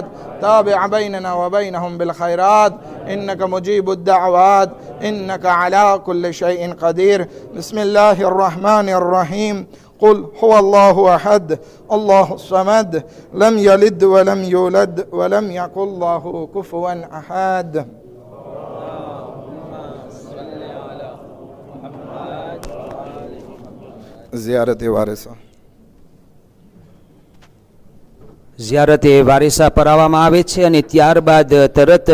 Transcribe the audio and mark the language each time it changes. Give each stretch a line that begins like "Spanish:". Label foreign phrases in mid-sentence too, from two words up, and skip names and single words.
Arabic: تابع بيننا وبينهم بالخيرات إنك مجيب الدعوات إنك على كل شيء قدير. بسم الله الرحمن الرحيم. قل هو الله أحد الله الصمد لم يلد ولم يولد ولم يكن له كفوا أحد.
Gujarati: ઝિયારતે વારિસા પરાવવામાં આવે છે અને ત્યારબાદ તરત જ